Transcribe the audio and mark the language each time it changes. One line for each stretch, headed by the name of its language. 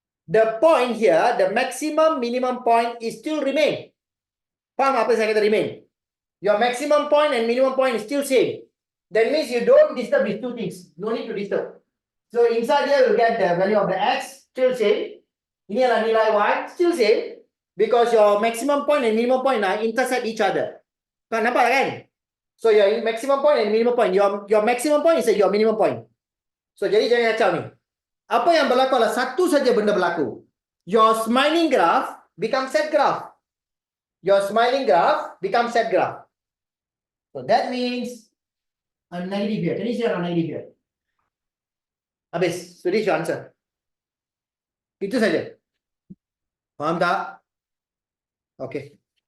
English: The point here, the maximum minimum point is still remain.
Malay: Faham apa saya kata
English: remain? Your maximum point and minimum point is still same. That means you don't disturb these two things. No need to disturb. So inside here you get the value of the x, still same.
Malay: Ini adalah nilai y,
English: still same. Because your maximum point and minimum point intersect each other.
Malay: Kan nampak kan?
English: So your maximum point and minimum point. Your maximum point is your minimum point.
Malay: So jadi jangan kacau ni. Apa yang berlaku adalah satu saja benda berlaku.
English: Your smiling graph becomes sad graph. Your smiling graph becomes sad graph. So that means a negative here. Can you see a negative here? Habis. So this is your answer.
Malay: Itu saja. Faham tak?
English: Okay.